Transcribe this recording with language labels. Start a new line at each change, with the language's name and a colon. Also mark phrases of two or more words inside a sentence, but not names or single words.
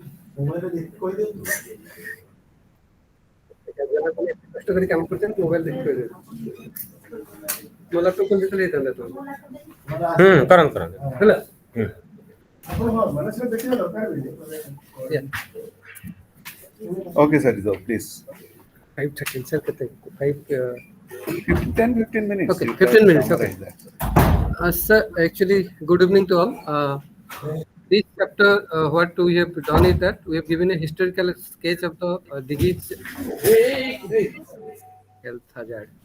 Odia: କଷ୍ଟ କରି କାମ କରୁଛନ୍ତି ମୋବାଇଲ ଦେଖି କହିଦେବେ ମୋ ଲାପଟପ୍ ଖୋଲି ଦେଇଥିଲେ ହେଇଥାନ୍ତା ତ କରନ୍ତୁ କରନ୍ତୁ ହେଲା ଆପଣ ହଁ ମାନେ ସେଟା ଦେଖିବା ଦରକାର ବି।
English: Okay, sir, so please.
Odia: 5:13 sir କେତେ 5
English: 10-15 minutes. Okay, You 15 can minutes, okay. summarize that. Sir, actually, good evening to all. This chapter, what we have done is that we have given a historical sketch of the disease health hazard.